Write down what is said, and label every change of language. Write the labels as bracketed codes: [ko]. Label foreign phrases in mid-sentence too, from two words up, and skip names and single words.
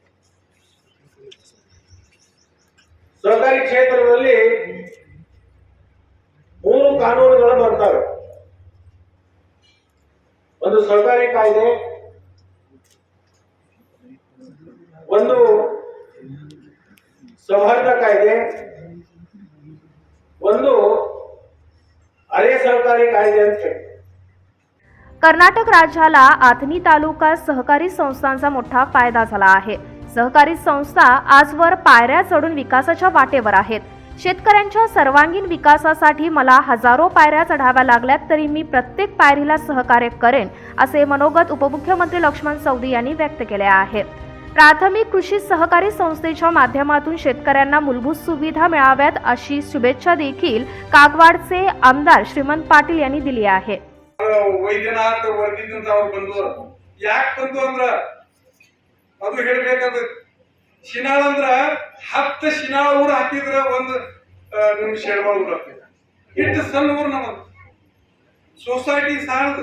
[kn] ಸಹಕಾರಿ ಕ್ಷೇತ್ರದಲ್ಲಿ 3 ಕಾನೂನುಗಳು ಬರ್ತವೆ। ಒಂದು ಸಹಕಾರಿ ಕಾಯ್ದೆ, ಒಂದು ಸೌಹಾರ್ದ ಕಾಯ್ದೆ, ಒಂದು [mr] अरे सहकारी कायदे [kn] ಅಂತ ಹೇಳಿ। [mr] कर्नाटक राज्याला आथनी तालुका सहकारी संस्थांचा मोठा फायदा झाला आहे। सहकारी संस्था आजवर पायऱ्या चढून विकासाच्या वाटेवर आहेत। शेतकऱ्यांच्या सर्वांगीण विकासासाठी मला हजारो पायऱ्या चढाव्या लागल्यात, तरी मी प्रत्येक पायरीला सहकार्य करेन असे मनोगत उपमुख्यमंत्री लक्ष्मण सवदी यांनी व्यक्त केले आहे। प्राथमिक कृषी सहकारी संस्थेच्या माध्यमातून शेतकऱ्यांना मूलभूत सुविधा मिळाव्यात अशी शुभेच्छा देखील कागवाडचे आमदार श्रीमंत पाटील यांनी दिली आहे। ವೈದ್ಯನಾಥ ವರ್ಗದಿಂದ ಅವ್ರು ಬಂದವರು ಯಾಕೆ ಬಂದು ಅಂದ್ರ ಅದು ಹೇಳ್ಬೇಕಾದ ಶಿನಾಳ ಅಂದ್ರ 10 ಶಿನಾಳ ಊರು ಹಾಕಿದ್ರ ಒಂದು ನಿಮ್ ಶೆಡ್ಮಾಳ ಊರು ಹಾಕಿದ ಇಟ್ಟು ಸಣ್ಣ ಊರು ನಮ್ಮದು ಸೊಸೈಟಿ ಸಾಲದು।